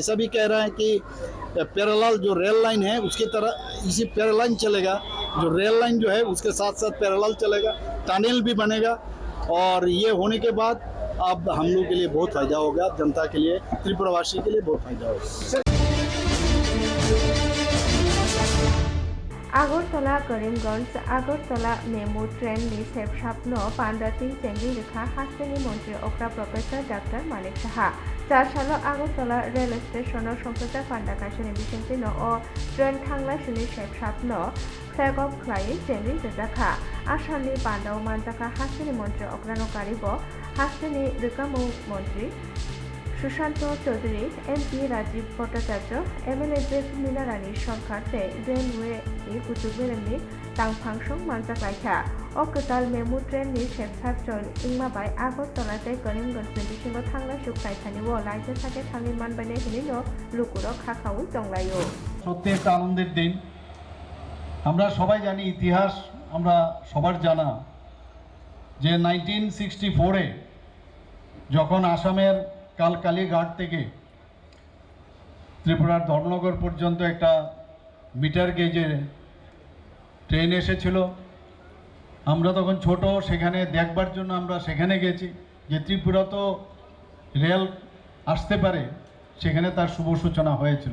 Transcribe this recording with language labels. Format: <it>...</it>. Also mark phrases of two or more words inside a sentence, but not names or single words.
<hi>ऐसा भी कह रहा है कि पैरेलल जो</hi> <en>rail line</en> <hi>है उसकी तरह इसी पैरेलल चलेगा, जो</hi> <en>rail line</en> <hi>जो है उसके साथ साथ पैरेलल चलेगा, टनल भी बनेगा और ये होने के बाद अब हम लोग के लिए बहुत फ़ायदा होगा, जनता के लिए, त्रिपुरावासी के लिए बहुत फ़ायदा होगा।</hi> <trp>আগরতলা করিমগঞ্জ আগরতলা মেমু ট্রেন नि सेब सापनो पांडाती चेंगी रेखा हास्टेनी मन्त्री okra प्रोफेसर डॉक्टर मानिक साहा 4 साल আগরতলা</trp> <en>rail station</en> <trp>संप्रचार पांडा काशनी बिसेंटिन ओ ट्रेन थांलाय सुनि सेब सापनो</trp> <en>flag off</en> <trp>खालाय चेंगी रेखा आसामनि पांडाव मानजाखा हास्टेनी मन्त्री okra नो कारिबो हास्टेनी रेखामु मन्त्री सुशांत चौधरी MP राजीव भट्टाचार्य MLA मीना रानी सरकार ते रेलवे कुचुबेरनि तांफांसं मानजाख्लायखा ओ गोदाल मेमु ट्रेन नि सेबसाब जल इंमाबाय আগরতলা ते करीमगंज नि बिसिंगो थांलाय सुख्लायखानि ও লাইতে থাকে থাঙ্গি মানবানে হিনিনো লুকুরো খাখাউ জংলায়ো।</trp> <bn>সত্যি একটা আনন্দের দিন। আমরা সবাই জানি, ইতিহাস আমরা সবার জানা যে 1964-এ যখন আসামের কালকালীঘাট থেকে ত্রিপুরার ধর্মনগর পর্যন্ত একটা মিটার গেজের ট্রেন এসেছিল, আমরা তখন ছোট, সেখানে দেখবার জন্য আমরা সেখানে গেছি যে ত্রিপুরা তো রেল আসতে পারে, সেখানে তার শুভ সূচনা হয়েছিল।</bn>